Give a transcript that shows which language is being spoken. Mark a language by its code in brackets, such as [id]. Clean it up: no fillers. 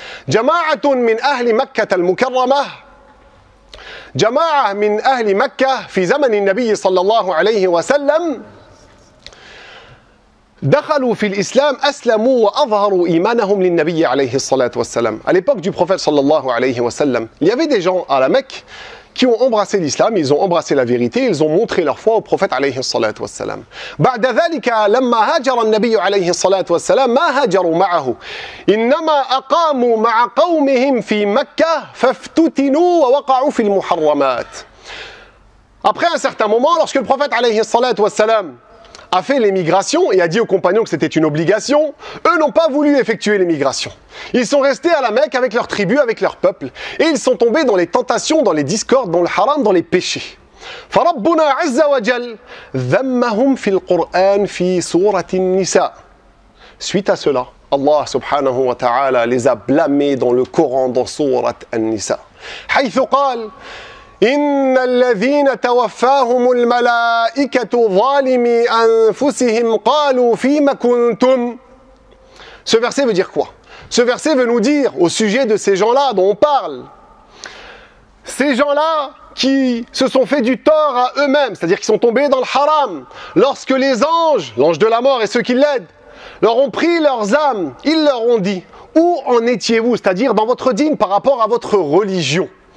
[ar] Jama'atun min ahli Makkah al-Mukarramah, Jama'a min ahli Makkah, fi zaman al-Nabi sallallahu alayhi wa sallam, دخلوا في الإسلام أسلموا وأظهروا إيمانهم للنبي عليه الصلاة والسلام. [fr] À l'époque du prophète sallallahu alayhi wa sallam, il y avait des gens à la Mecque qui ont embrassé l'islam, ils ont embrassé la vérité, ils ont montré leur foi au prophète alayhi [ar] الصلاة والسلام. بعد ذلك لما هاجر النبي عليه الصلاة والسلام ما هاجروا معه إنما أقاموا مع قومهم في مكة فافتتنوا ووقعوا في المحرمات. [fr] Après un certain moment, lorsque le prophète alayhi الصلاة والسلام a fait l'émigration et a dit aux compagnons que c'était une obligation, eux n'ont pas voulu effectuer l'émigration. Ils sont restés à la Mecque avec leur tribu, avec leur peuple, et ils sont tombés dans les tentations, dans les discordes, dans le haram, dans les péchés. [ar] فربنا عز وجل ذمهم في القرآن في سورة النساء. [fr] Suite à cela, Allah subhanahu wa ta'ala les a blâmés dans le Coran dans Surat An-Nisa. [ar] حيث قال إن الذين توفاهم الملائكة ظالمي أنفسهم قالوا فيما كنتم. [fr] Ce verset veut dire quoi? Ce verset veut nous dire au sujet de ces gens-là dont on parle, ces gens-là qui se sont fait du tort à eux-mêmes, c'est-à-dire qu'ils sont tombés dans le haram, lorsque les anges, l'ange de la mort et ceux qui l'aident, leur ont pris leurs âmes, ils leur ont dit, où en étiez-vous, c'est-à-dire dans votre dîne par rapport à votre religion.